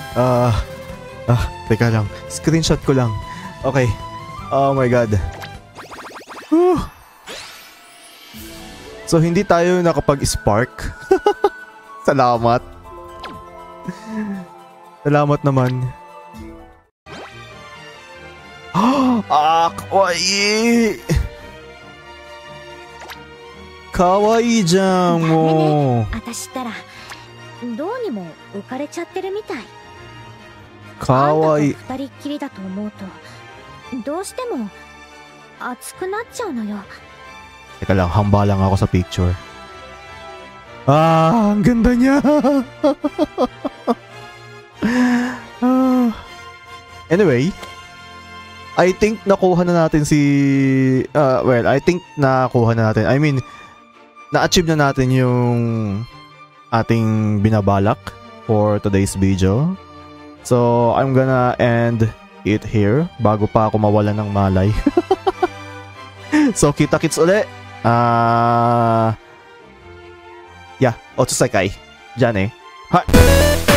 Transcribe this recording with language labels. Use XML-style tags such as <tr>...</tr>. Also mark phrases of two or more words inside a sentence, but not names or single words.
<tl>Teka lang. Screenshot ko lang. Okay.</tl> <en>Oh my god.</en> <tl>So hindi tayo nakapag-spark. Salamat. Salamat naman.</tl> <ja>Kawaii! Kawaiiじゃんもう。どうにも浮かれちゃってるみたい。かわいい。二人っきりだと思うとどうしても熱くなっちゃうのよ。</ja> <tl>Teka lang, hamba lang ako sa picture. Ang ganda niya.</tl> <en>Anyway, I think</en> <tl>nakuha na natin</tl> <en>I think</en> <tl>nakuha na natin.</tl> <en>I mean,</en> <tl>na-achieve na natin yung ating binabalak</tl> <en>for today's video. So, I'm gonna end it here</en> <tl>bago pa ako mawalan ng malay. So, kita-kits uli. Yeah, Otsusekai. Diyan eh. Ha!</tl>